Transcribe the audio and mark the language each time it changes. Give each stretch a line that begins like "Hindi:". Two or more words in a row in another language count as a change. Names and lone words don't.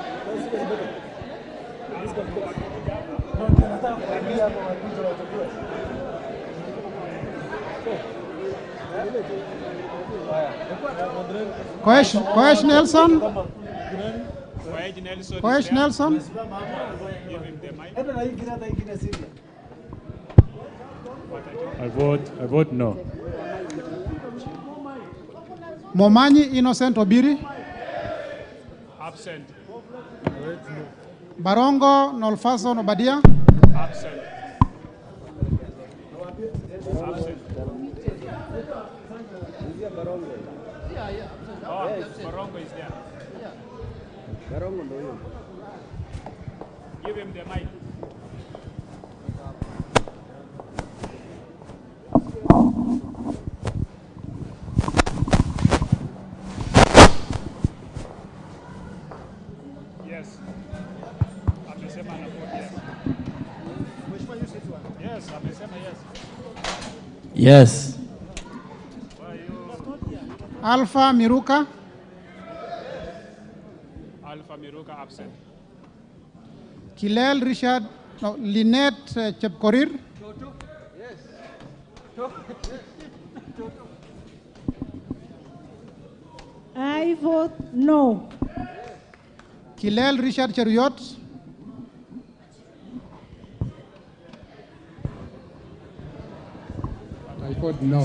English: Koesh Nelson. Koesh Nelson. Give him the mic. I vote no. Momanyi Innocent Obiri. Absent. Barongo Nolfason Obadia. Absent. Absent. Oh, Barongo is there. Barongo no. Give him the mic. Yes.
Swahili: Amesema na
English: vote yes. Yes,
Swahili: amesema yes.
English: Yes. Alpha Miruka. Alpha Miruka absent. Kilel Richard. No, Lynette Chepkorir. I vote no. Kilel Richard Cheruyot. I vote no.